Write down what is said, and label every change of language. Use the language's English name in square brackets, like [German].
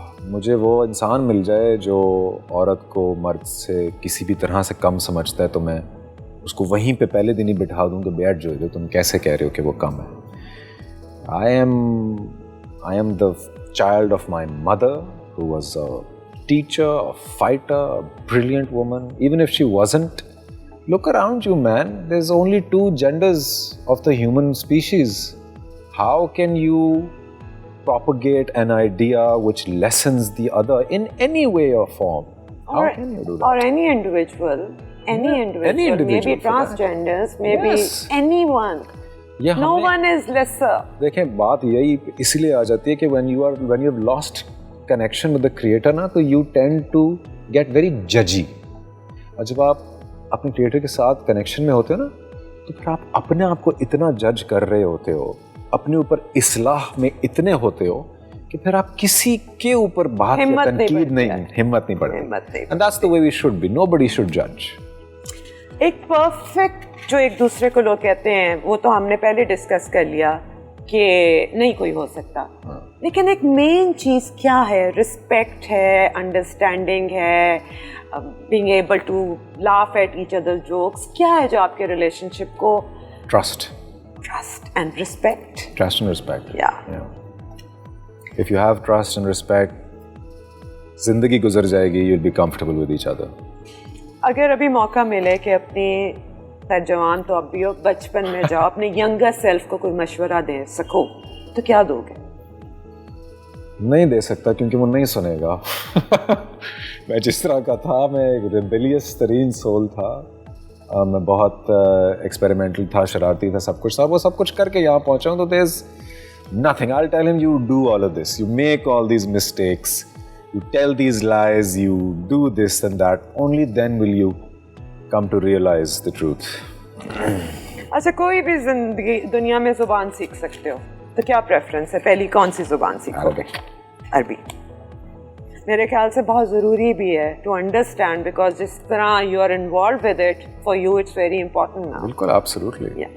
[Hindi] मुझे वो इंसान मिल जाए जो औरत को मर्द से किसी भी तरह से कम समझता है, तो मैं उसको वहीं पे पहले दिन ही बिठा दूँ कि बैठ जो तुम कैसे कह रहे हो कि वो कम है. [English] I am the child of my mother, who was a teacher, a fighter, a brilliant woman. Even if she wasn't, look around you, man. There's only 2 genders of the human species. How can you propagate an idea which lessens the other in any way or form? How can you do that? Or any individual, maybe transgenders, maybe anyone. No one is lesser. [Hindi] देखें, बात यही इसलिए आ जाती है कि [English] when you have lost connection with the creator ना, तो you tend to get very judgy. [Hindi] और जब आप अपने creator के साथ connection में होते हो ना, तो फिर आप अपने आप को इतना जज कर रहे होते हो, अपने ऊपर इस्लाह में इतने होते हो कि फिर आप किसी के ऊपर बात या तनकीद हिम्मत नहीं पड़ती. [English] And that's the way we should be. Nobody should judge. [Hindi] एक परफेक्ट जो एक दूसरे को लोग कहते हैं, वो तो हमने पहले डिस्कस कर लिया कि नहीं कोई हो सकता. लेकिन एक मेन चीज़ क्या है? रिस्पेक्ट है, अंडरस्टैंडिंग है, [English] Being able to laugh at each other jokes. [Hindi] क्या है जो आपके रिलेशनशिप को? [English] Trust and respect. Trust and respect. Yeah. If you have trust and respect, [Hindi] जिंदगी गुजर जाएगी. [English] You'll be comfortable with each other. [Hindi] अगर अभी मौका मिले कि अपनी जवान तो अब भी हो, बचपन में जाओ, अपने यंगर सेल्फ को कोई मशवरा दे सको, तो क्या दोगे? नहीं दे सकता, क्योंकि वो नहीं सुनेगा. मैं जिस तरह का था, मैं एक रिबेलियस तरीन सोल था. मैं बहुत एक्सपेरिमेंटल था, शरारती था, सब कुछ था. वो सब कुछ करके यहाँ पहुँचा हूँ, तो [English] There is nothing. I'll tell him, you do all of this, you make all these mistakes, you tell these lies, you do this and that. Only then will you come to realize the truth. [Hindi] अच्छा, कोई भी जिंदगी दुनिया में जुबान सीख सकते हो, तो क्या प्रेफरेंस है? पहली कौन सी जुबान सीखोगे? अरबी. मेरे ख्याल से बहुत ज़रूरी भी है [English] to understand, [Hindi] बिकॉज जिस तरह [English] You are involve with it, for you it's very important now. [Hindi] बिल्कुल, एब्सोल्युटली.